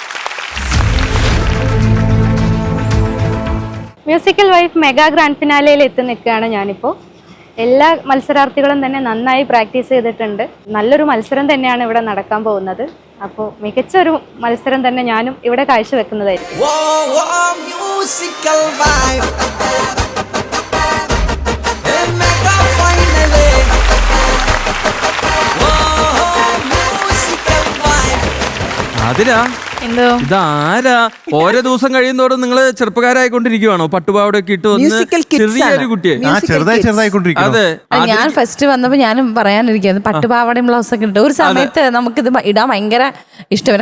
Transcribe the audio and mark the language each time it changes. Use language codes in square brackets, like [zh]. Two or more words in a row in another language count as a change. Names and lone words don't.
[en] Musical vibe mega grand [ml] ഫിനാലയിൽ എത്തി നിൽക്കുകയാണ് ഞാനിപ്പോൾ. എല്ലാ മത്സരാർത്ഥികളും തന്നെ നന്നായി പ്രാക്ടീസ് ചെയ്തിട്ടുണ്ട്. നല്ലൊരു മത്സരം തന്നെയാണ് ഇവിടെ നടക്കാൻ പോകുന്നത്. അപ്പോൾ മികച്ചൊരു മത്സരം തന്നെ ഞാനും ഇവിടെ കാഴ്ചവെക്കുന്നതായിരിക്കും. [en] Musical vibe. Mega finale. Musical vibe. [ml] ആതിര, എന്തോ ഇതാരാ? ഓരോ ദിവസം കഴിയുന്നതോടും നിങ്ങള് ചെറുപ്പക്കാരായിക്കൊണ്ടിരിക്കുവാണോ? പട്ടുപാവടൊക്കെ ഇട്ട് വന്ന് ചെറിയൊരു കുട്ടിയെ. ചെറുതായിക്കൊണ്ടിരിക്കും. അതെ, ഞാൻ ഫസ്റ്റ് വന്നപ്പോൾ ഞാനും പറയാനിരിക്കുന്നു പട്ടുപാവാടയും ബ്ലൗസൊക്കെ ഇട്ട് ഒരു സമയത്ത് നമുക്കിത് ഇടാൻ ഭയങ്കര ഇഷ്ടമാണ്.